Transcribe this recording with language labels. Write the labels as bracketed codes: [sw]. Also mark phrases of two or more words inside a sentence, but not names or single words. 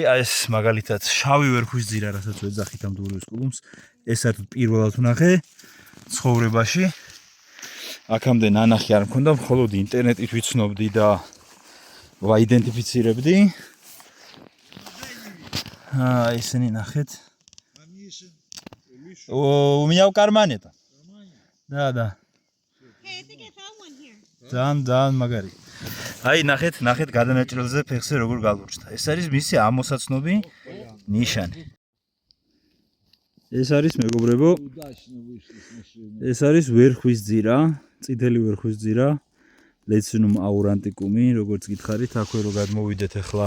[ka] აი ეს მაგალითად შავი ვერხვის ძირა, რასაც ვეძახით ამ დურიუსკულუმს, ეს საერთოდ პირველად ვნახე ცხოვრებაში. აქამდე ნანახი არ მქონდა, მხოლოდ ინტერნეტით ვიცნობდი და ვაიდენტიფიცირებდი. ისინი ნახეთ. [ru] У меня в кармане там. Да. [en] Hey, I think I found one here. [ka] ძალიან მაგარი. აი ნახეთ გადანაჭრელზე ფეხზე როგორ გალურჯდა. ეს არის მისი ამოსაცნობი ნიშანი. ეს არის მეგობრებო. ეს არის ვერხვის ძირა, წითელი ვერხვის ძირა, ლეცინუმ აურანტიკუმი, როგორც გითხარით, აქვე რო გადმოვიდეთ ახლა.